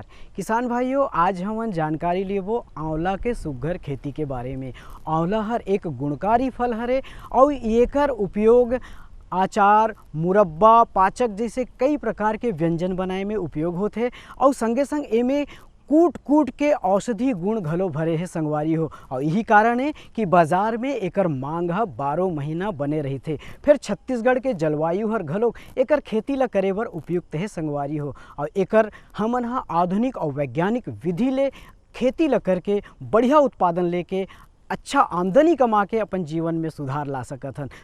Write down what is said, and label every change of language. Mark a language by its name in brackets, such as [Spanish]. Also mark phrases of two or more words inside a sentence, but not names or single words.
[Chhattisgarhi] किसान भाइयों, आज हम जानकारी लिए वो आंवला के सुघर खेती के बारे में। आंवला हर एक गुणकारी फल हरे और एकर उपयोग आचार, मुरब्बा, पाचक जैसे कई प्रकार के व्यंजन बनाए में उपयोग होते हैं और संगे संग एमे कूट कूट के औषधि गुण घलो भरे हैं संगवारी हो। और यही कारण है कि बाजार में एकर मांग 12 महीना बने रही थे। फिर छत्तीसगढ़ के जलवायु हर घलो एकर खेती ला करे बर उपयुक्त है संगवारी हो। और एकर हमन आधुनिक और वैज्ञानिक विधि ले खेती ला करके बढ़िया उत्पादन लेके अच्छा आमदनी कमा के अपन जीवन में सुधार ला सकत हन।